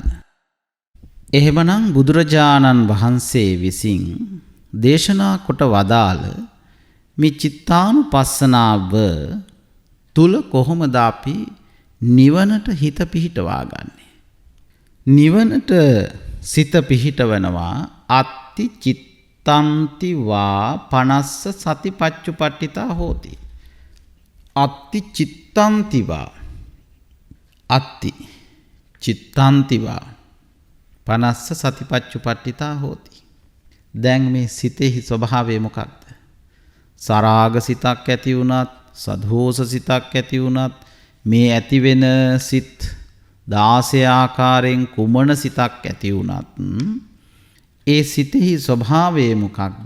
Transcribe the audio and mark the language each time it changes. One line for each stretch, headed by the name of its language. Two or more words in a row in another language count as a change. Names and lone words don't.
Sinhala: එහෙමනම් බුදුරජාණන් වහන්සේ විසින් දේශනා කොට වදාළ මේ චිත්තානුපස්සනාව තුල කොහොමද අපි නිවනට හිත පිහිටවා ගන්නෙ? නිවනට සිත පිහිටවනවා
Pali: අත්ති චිත්තන්ති වා පනස්ස සතිපච්චුපට්ඨිතා හෝති. අත්ති චිත්තන්ති වා අත්ති චිත්තන්ති වා පනස්ස සතිපච්චුපට්ඨිතා හෝති.
Sinhala: දැන් මේ සිතෙහි ස්වභාවය මොකක්ද? සරාග සිතක් ඇති වුණත්, සදෝස සිතක් ඇති වුණත්, මේ ඇති වෙන සිත් 16 ආකාරයෙන් කුමන සිතක් ඇති වුණත් ඒ සිතෙහි ස්වභාවය මොකක්ද?